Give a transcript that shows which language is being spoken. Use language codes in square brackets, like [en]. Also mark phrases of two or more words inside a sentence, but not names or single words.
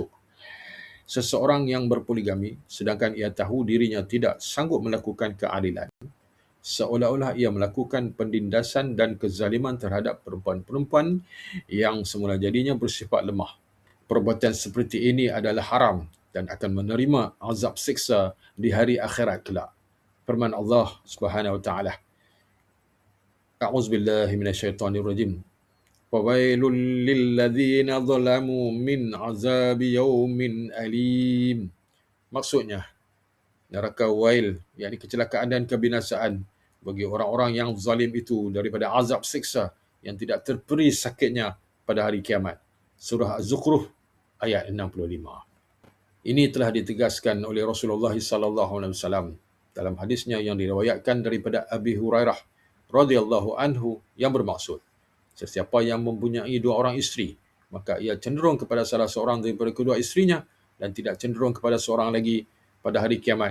[ms] Seseorang yang berpoligami sedangkan ia tahu dirinya tidak sanggup melakukan keadilan, seolah-olah ia melakukan penindasan dan kezaliman terhadap perempuan-perempuan yang semula jadinya bersifat lemah. Perbuatan seperti ini adalah haram dan akan menerima azab siksa di hari akhirat kelak. Firman Allah [ar] سبحانه وتعالى, أعوذ بالله من الشيطان الرجيم. فويل للذين ظلموا من عذاب يوم أليم. [ms] Maksudnya, neraka wail, yakni kecelakaan dan kebinasaan bagi orang-orang yang zalim itu daripada azab siksa yang tidak terperi sakitnya pada hari kiamat. Surah Az-Zukhruf ayat 65. Ini telah ditegaskan oleh Rasulullah [ar] صلى الله عليه وسلم [ms] dalam hadisnya yang diriwayatkan daripada Abi Hurairah [ar] رضي الله عنه [ms] yang bermaksud, sesiapa yang mempunyai dua orang isteri, maka ia cenderung kepada salah seorang daripada kedua isterinya dan tidak cenderung kepada seorang lagi pada hari kiamat.